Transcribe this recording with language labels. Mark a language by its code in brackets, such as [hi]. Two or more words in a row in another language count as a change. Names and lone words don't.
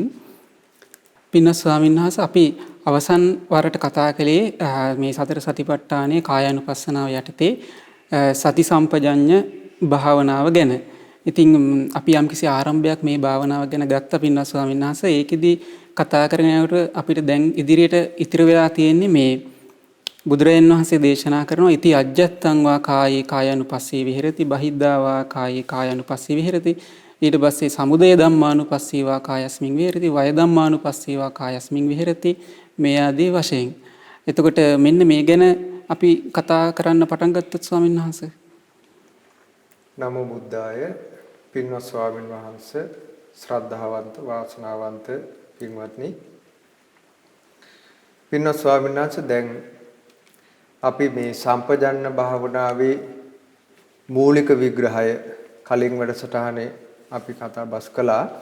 [si] පින්වත් ස්වාමීන් වහන්සේ අපි අවසන් වරට කතා කළේ මේ සතර සතිපට්ඨානයේ කායානුපස්සනාව යටතේ සති සම්පජඤ්ඤ භාවනාව ගැන. ඉතින් අපි යම්කිසි ආරම්භයක් මේ භාවනාව ගැන ගත්ත පින්වත් ස්වාමීන් වහන්සේ ඒකෙදි කතා කරගෙන යනකොට අපිට දැන් ඉදිරියට ඉතිරි වෙලා තියෙන්නේ මේ බුදුරජාණන් වහන්සේ දේශනා කරනවා [pi] ඉති අජ්ජත්තං වා කායේ කායानुපස්සී විහෙරති බහිද්ධා වා කායේ කායानुපස්සී විහෙරති ඊට පස්සේ සමුදය ධම්මානුපස්සී වා කායස්මින් විහෙරති වය ධම්මානුපස්සී වා කායස්මින් විහෙරති [si] මේ ආදී වශයෙන්. එතකොට මෙන්න මේ ගැන අපි කතා කරන්න පටන් ගත්තොත් ස්වාමීන් වහන්සේ. [pi] නමෝ බුද්ධාය [si] පින්වත් ස්වාමින් වහන්සේ ශ්‍රද්ධාවන්ත වාසනාවන්ත පින්වත්නි පින්වත් ස්වාමීන් වහන්සේ දැන් අපි මේ සම්පජන්න භාවනාවේ මූලික විග්‍රහය කලින් වැඩසටහනේ අපි කතා බස් කළා.